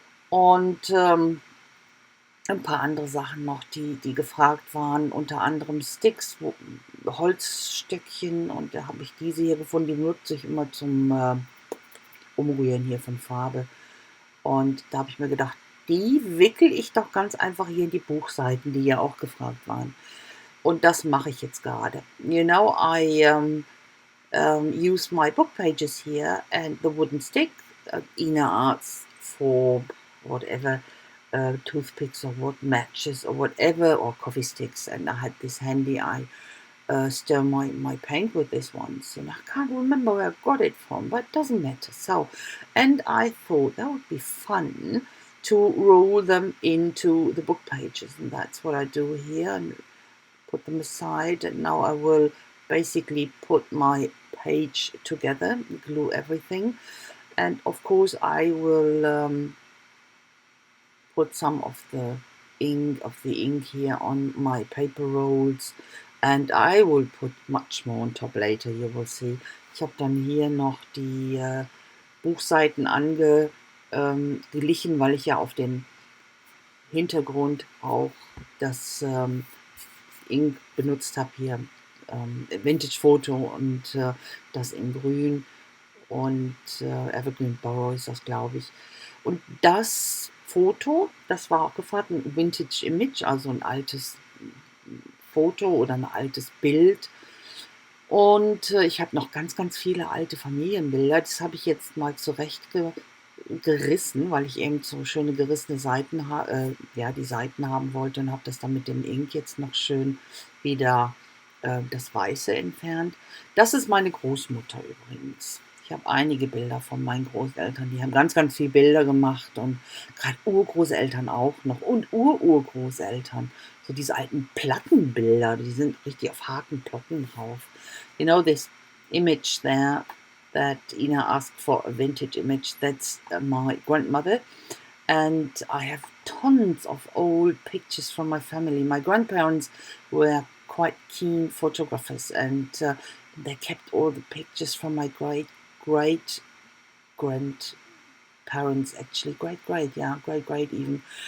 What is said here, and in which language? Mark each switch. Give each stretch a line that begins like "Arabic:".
German: Und ein paar andere Sachen noch, die gefragt waren, unter anderem Sticks, Holzstückchen, und da habe ich diese hier gefunden, die nutze ich immer zum Umrühren hier von Farbe. Und da habe ich mir gedacht, die wickel ich doch ganz einfach hier in die Buchseiten, die ja auch gefragt waren. Und das mache ich jetzt gerade.
English: I use my book pages here and the wooden stick. Ina asks for whatever, toothpicks or what, matches or whatever, or coffee sticks, and I had this handy. I stir my paint with this once, and I can't remember where I got it from, but it doesn't matter. So, and I thought that would be fun to roll them into the book pages, and that's what I do here, and put them aside. And now I will basically put my page together, glue everything, and of course I will put some of the ink here on my paper rolls, and I will put much more on top later, you will see.
German: Ich habe dann hier noch die Buchseiten angeglichen, weil ich ja auf den Hintergrund auch das Ink benutzt habe hier, Vintage Foto, und das in grün und Evergreen Borough ist das, glaube ich. Und das Foto, das war auch gefragt, ein Vintage Image, also ein altes Foto oder ein altes Bild. Und ich habe noch ganz, ganz viele alte Familienbilder. Das habe ich jetzt mal gerissen, weil ich eben so schöne gerissene Seiten, die Seiten haben wollte, und habe das dann mit dem Ink jetzt noch schön wieder das Weiße entfernt. Das ist meine Großmutter übrigens. Ich habe einige Bilder von meinen Großeltern, die haben ganz, ganz viele Bilder gemacht, und gerade Urgroßeltern auch noch und Ururgroßeltern. So diese alten Plattenbilder, die sind richtig auf Hakenplatten drauf.
English: You know this image there that Ina asked for, a vintage image. That's my grandmother, and I have tons of old pictures from my family. My grandparents were quite keen photographers, and they kept all the pictures from my great grandparents, actually great even.